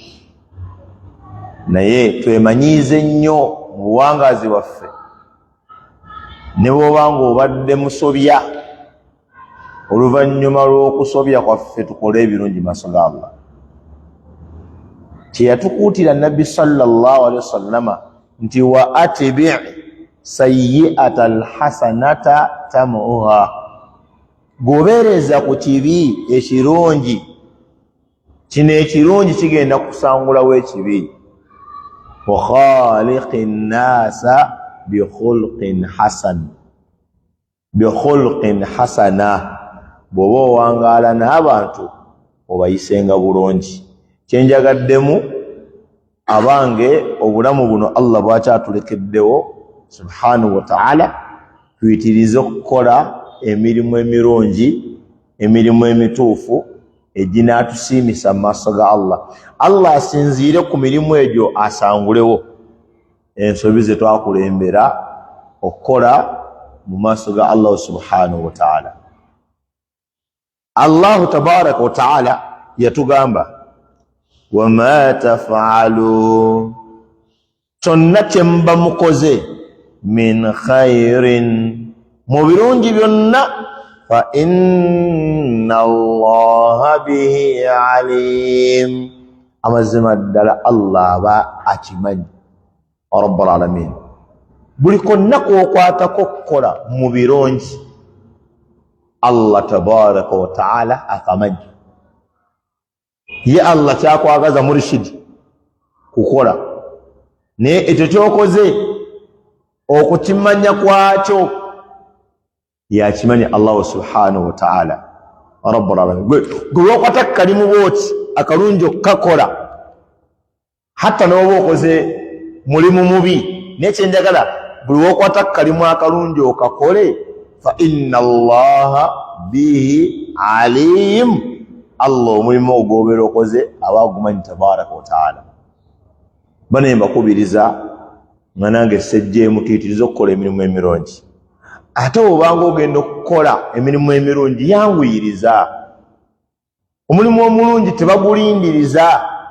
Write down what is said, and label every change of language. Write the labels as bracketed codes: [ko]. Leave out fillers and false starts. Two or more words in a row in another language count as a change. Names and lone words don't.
[lg] Naye twemanyiize nnyo mu buwangaazi bwaffe, ne bw'obanga obadde musobya, oluvannyuma lw'okusobya kwaffe tukole ebirungi maaso ga Allah. Kyeyatukuutira Nabbi [ar] صلى الله عليه وسلم [lg] nti [ar] وأتبع السيئة الحسنة تمحها, [lg] gobereza ku kibi ekirungi, kino ekirungi kigenda kusangulawo ekibi. [ar] وخالق الناس بخلق حسن بخلق حسن, [lg] bw'oba owangaala n'abantu obayisenga bulungi. Kyenjagaddemu abange obulamu buno Allah bwakyatulekeddewo [ar] سبحانه وتعالى, [lg] tuyitirize okukola emirimu emirungi, emirimu emituufu eginatusiimisa mu maaso ga Allah. Allah asinziire ku mirimu egyo asangulewo ensobi ze twakulembera okukola mu maaso ga Allah [ar] سبحانه وتعالى. الله تبارك وتعالى [lg] yatugamba [ar] وما تفعلوا, [lg] kyonna kye muba mukoze, [ar] من خير, [lg] mu birungi byonna, [ar] فإن الله به عليم, [lg] amazima ddala Allah aba akimanyi. [ar] رب العالمين, [lg] buli konna kwokwatako okukola mu birungi Allah [ar] تبارك وتعالى [lg] akamanyi. Ye Allah kyakwagaza murshidi kukola naye ekyo kyokoze okukimanya kwakyo yakimanya Allah [ar] سبحانه وتعالى رب العالمين. [lg] Gwe wakwata kalimu bwoti akalungi okukakola hatta n'oba okoze mulimu mubi, nekyenjagala buli wokwata kalimu akalungi okakole [ar] فإن الله به عليم, [lg] Allah omulimu ogw'obeera okoze aba agumanyi [ar] تبارك وتعالى. [lg] Bane mbakubiriza nga nange sejjeemu tuyitiriza okukola emirimu emirungi, ate obanga ogenda okukola emirimu emirungi yanguyiriza. Omulimu omulungi tebagulindiriza.